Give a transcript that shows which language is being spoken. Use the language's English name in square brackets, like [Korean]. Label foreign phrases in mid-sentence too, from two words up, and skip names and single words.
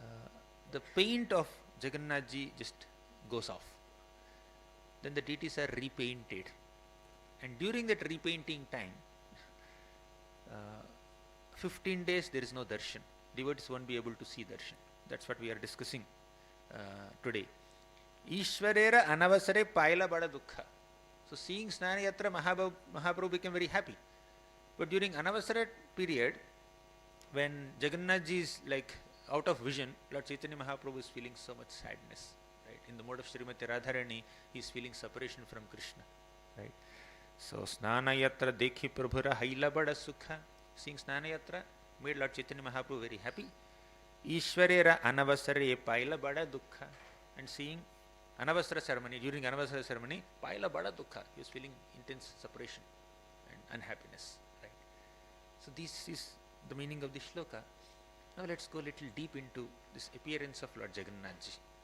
[English] The paint of Jagannath ji just goes off. Then the deities are repainted. And during that repainting time, 15 days there is no darshan. Devotees won't be able to see darshan. That's what we are discussing today. [Bangla] ঈশ্বরের অনবসরে পাইল বড় দুঃখ. [English] So seeing Snanayatra, Mahaprabhu became very happy. But during anavasara period, when Jagannath ji is like out of vision, Lord Chaitanya Mahaprabhu is feeling so much sadness. Right? In the mode of Srimati Radharani, he is feeling separation from Krishna. Right? [Bangla] So স্নানযাত্রা দেখি প্রভুর হৈল বড় সুখ. [English] Seeing Snanayatra made Lord Chaitanya Mahaprabhu very happy. [Bangla] ঈশ্বরের অনবসরে পাইল বড় দুঃখ. [English] And seeing Anavasara ceremony, during Anavasara ceremony, [Bangla] পাইল বড় দুঃখ. [English] He was feeling intense separation and unhappiness. Right? So this is the meaning of the shloka. Now let's go a little deep into this appearance of Lord Jagannath ji.